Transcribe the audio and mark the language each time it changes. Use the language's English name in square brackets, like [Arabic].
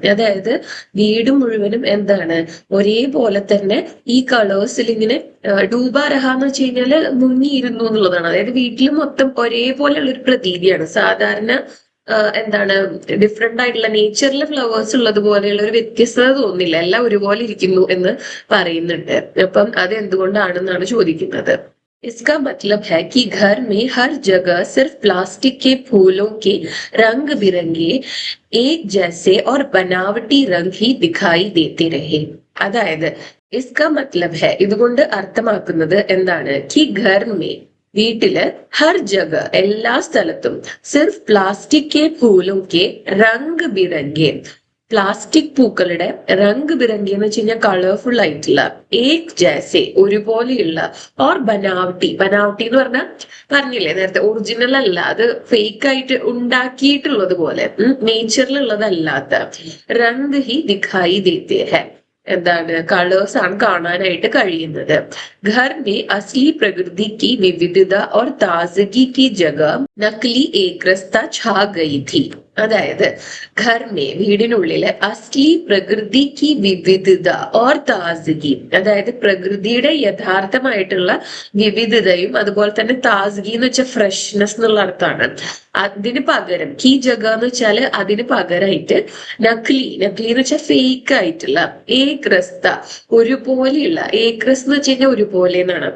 [Malayalam] അതായത് വീട് മുഴുവനും എന്താണ്? ഒരേപോലെ തന്നെ ഈ കളേഴ്സിൽ ഇങ്ങനെ ഡൂബാ രഹ എന്ന് വെച്ച് കഴിഞ്ഞാല് മുങ്ങിയിരുന്നു എന്നുള്ളതാണ്. അതായത് വീട്ടിൽ മൊത്തം ഒരേപോലെയുള്ള ഒരു പ്രതീതിയാണ്. സാധാരണ എന്താണ് ഡിഫറെന്റ് ആയിട്ടുള്ള നേച്ചറിലെ ഫ്ലവേഴ്സ് ഉള്ളത് പോലെയുള്ള ഒരു വ്യത്യസ്തത തോന്നില്ല, എല്ലാം ഒരുപോലെ ഇരിക്കുന്നു എന്ന് പറയുന്നുണ്ട്. അപ്പം അത് എന്തുകൊണ്ടാണെന്നാണ് ചോദിക്കുന്നത്. [Hindi] इसका मतलब है कि घर में हर जगह सिर्फ प्लास्टिक के फूलों के रंग बिरंगे एक जैसे और बनावटी रंग ही दिखाई देते रहे. [Malayalam] അതായത് [Hindi] इसका मतलब है, [Malayalam] ഇതുകൊണ്ട് അർത്ഥമാക്കുന്നത് എന്താണ്? [Hindi] कि घर में, [Malayalam] വീട്ടില്, [Hindi] ഹർ ജഗ, [Malayalam] എല്ലാ സ്ഥലത്തും, [Hindi] സിർഫ് പ്ലാസ്റ്റിക് കെ ഫൂലോं के रंग बिरंगे, [Malayalam] പ്ലാസ്റ്റിക് പൂക്കളുടെ റംഗ് ബിരംഗി എന്ന് വെച്ച് കഴിഞ്ഞാൽ കളർഫുൾ ആയിട്ടുള്ള [Hindi] ഏക് ജൈസെ [Malayalam] ഒരുപോലെയുള്ള ഓർ ബനാവട്ടി എന്ന് പറഞ്ഞില്ലേ നേരത്തെ, ഒറിജിനൽ അല്ല, അത് ഫേക്ക് ആയിട്ട് ഉണ്ടാക്കിയിട്ടുള്ളത് പോലെ, നേച്ചറിലുള്ളതല്ലാത്ത [Hindi] റംഗ് ഹി ദിഖായി ദേത്തെ ഹെ, [Malayalam] എന്താണ് കളേഴ്സ് ആണ് കാണാനായിട്ട് കഴിയുന്നത്. [Hindi] ഘർ മേ അസ്ലി പ്രകൃതി की विविधता और ताजगी की जगह नकली एकरसता छा गई थी. [Malayalam] അതായത് ഘർമേ വീടിനുള്ളില് [Hindi] അസ്ലി പ്രകൃതി की विविधता और ताजगी, [Malayalam] അതായത് പ്രകൃതിയുടെ യഥാർത്ഥമായിട്ടുള്ള വിവിധതയും അതുപോലെ തന്നെ താസ്ഗി എന്ന് വെച്ചാൽ ഫ്രഷ്നെസ് എന്നുള്ള അർത്ഥമാണ്. അതിന് പകരം കീ ജഗ എന്ന് വെച്ചാല് അതിന് പകരമായിട്ട് നക്ലി എന്ന് വെച്ചാൽ ഫേക്ക് ആയിട്ടുള്ള ഏക്രസ്ത ഒരുപോലെയുള്ള, ഏക്രസ് എന്ന് വെച്ച് കഴിഞ്ഞാൽ ഒരുപോലെ എന്നാണ്.